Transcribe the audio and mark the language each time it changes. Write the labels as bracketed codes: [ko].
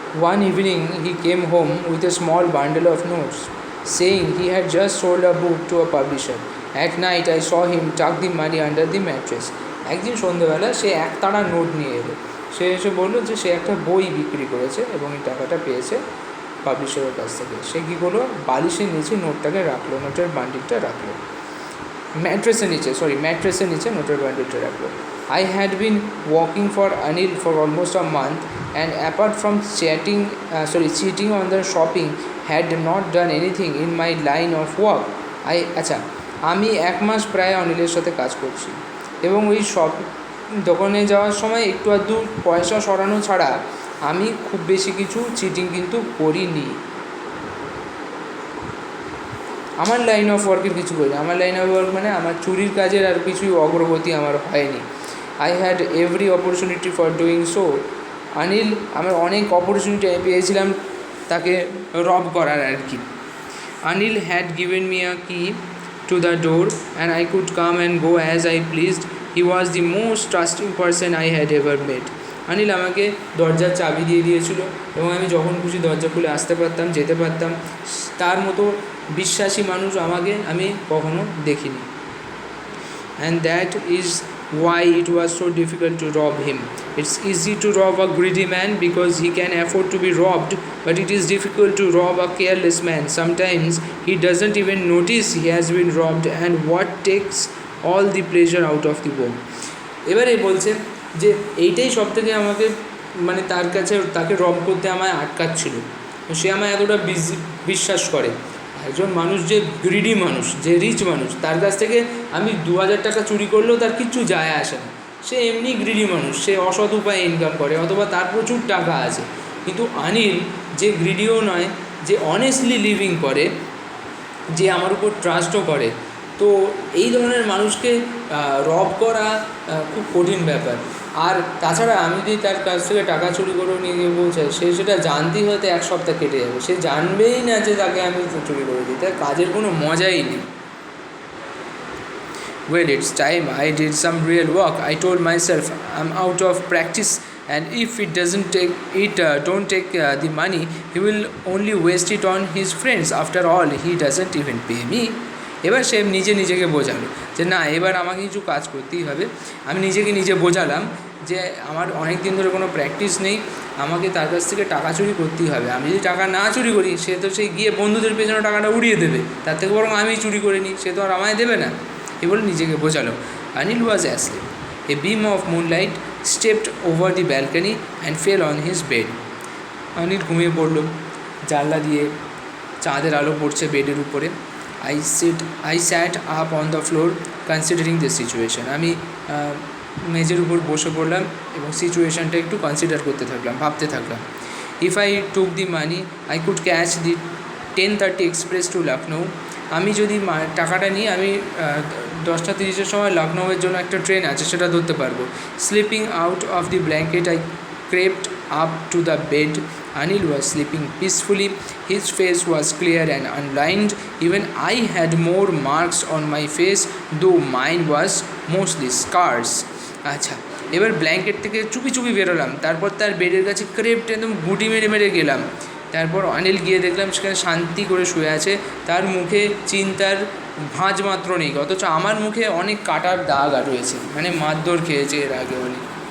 [en] One evening he came home with a small bundle of notes, saying he had just sold a book to a publisher. At night I saw him tuck the money under the mattress. [bn] একদিন সন্ধ্যেবেলা সে একতাড়া note নিয়ে এলো, সে এসে বললো যে সে একটা বই বিক্রি করেছে এবং এই টাকাটা পেয়েছে পাবলিশারের কাছ থেকে। সে কী করলো, বালিশের নিচে নোটটাকে রাখলো, নোটের বান্ডিলটা রাখলো, ম্যাট্রেসের নিচে নোটের বান্ডিলটা রাখলো। [en] I had been working for Anil for almost a month and apart from cheating on the shopping, had not done anything in my line of work. [bn] আমি 1 মাস প্রায় অনিলের সাথে কাজ করছি এবং ওই দোকানে যাওয়ার সময় একটু আধটু পয়সা সরানো ছাড়া আমি খুব বেশি কিছু চিটিং কিন্তু করিনি। আমার লাইন অফ ওয়ার্কের কিছু করিনি। আমার লাইন অফ ওয়ার্ক মানে আমার চুরির কাজের আর কিছুই অগ্রগতি আমার হয়নি। [en] I had every opportunity for doing so. [bn] Anil, আমার অনেক অপরচুনিটি পেয়েছিলাম তাকে রব করার আর কি। [en] Anil had given me a key to the door and I could come and go as I pleased. He was the most trusting person I had ever met. [bn] Anil আমাকে দরজার চাবি দিয়ে দিয়েছিল এবং আমি যখন খুশি দরজা খুলে আসতে পারতাম, যেতে পারতাম। তার মতো বিশ্বাসী মানুষ আমি কখনো দেখিনি। [en] And that is why it was so difficult to rob him. It's easy to rob a greedy man because he can afford to be robbed, but it is difficult to rob a careless man. Sometimes he doesn't even notice he has been robbed, and what takes all the pleasure out of the work. [bn] এবারে বলছে যে এইটাই সবথেকে আমাকে মানে তার কাছে তাকে রব করতে আমায় আটকাচ্ছিল। তো সে আমায় এতটা বিশ্বাস করে। একজন মানুষ যে গ্রিডি মানুষ, যে রিচ মানুষ, তার কাছ থেকে আমি 2000 টাকা চুরি করলেও তার কিচ্ছু যায় আসে না। সে এমনি গ্রিডি মানুষ, সে অসৎ উপায়ে ইনকাম করে, অথবা তার প্রচুর টাকা আছে। কিন্তু অনিল যে গ্রিডিও নয়, যে অনেস্টলি লিভিং করে, যে আমার উপর ট্রাস্টও করে, তো এই ধরনের মানুষকে রব করা খুব কঠিন ব্যাপার। আর তাছাড়া আমি যদি তার কাছ থেকে টাকা চুরি করে নিয়ে গিয়ে পৌঁছাই, সে সেটা জানতেই হয়তো 1 সপ্তাহ কেটে যাবে, সে জানবেই না যে তাকে আমি চুরি করে দিই, তার কাজের কোনো মজাই নেই। [en] Well, it's time I did some real work. I told myself I'm out of practice, and if it doesn't take it, don't take the money, he will only waste it on his friends. After all, he doesn't even pay me. [bn] এবার সে নিজেকে বোঝালো যে না, এবার আমাকে কিছু কাজ করতেই হবে। আমি নিজে বোঝালাম যে আমার অনেক দিন ধরে কোনো প্র্যাকটিস নেই, আমাকে তার কাছ থেকে টাকা চুরি করতেই হবে। আমি যদি টাকা না চুরি করি, সে তো সেই গিয়ে বন্ধুদের পেছনে টাকাটা উড়িয়ে দেবে, তার থেকে বরং আমি চুরি করে নিই, সে তো আর আমায় দেবে না। এ বলে নিজেকে বোঝালো। [en] Anil was asleep. A beam of moonlight stepped over the balcony and fell on his bed. [bn] Anil ঘুমিয়ে পড়ল। জানলা দিয়ে চাঁদের আলো পড়ছে বেডের উপরে। [en] I sat up on the floor considering the situation. [bn] আমি মেঝের উপর বসে পড়লাম এবং সিচুয়েশানটা একটু কনসিডার করতে থাকলাম, ভাবতে থাকলাম। [en] If I took the money, I could catch the 10:30 express to Lucknow. [bn] আমি যদি টাকাটা নিই, আমি 10:30 সময় লখনৌয়ের জন্য একটা ট্রেন আছে, সেটা ধরতে পারবো। [en] Slipping out of the blanket, I crept up to the bed. Anil was sleeping peacefully. His face was clear and unlined. Even I had more marks on my face, though mine was mostly scars. [bn] আচ্ছা, এবার blanket থেকে চুপি বেরোলাম, তারপর তার বেডের কাছে crept একদম গুটি মেরে গেলাম। তারপর অনিল গিয়ে দেখলাম সেখানে শান্তি করে শুয়ে আছে, তার মুখে চিন্তার ভাঁজ মাত্র নেই, অথচ আমার মুখে অনেক কাটার দাগ রয়েছে, মানে মারধর খেয়েছে এর আগে অনেক।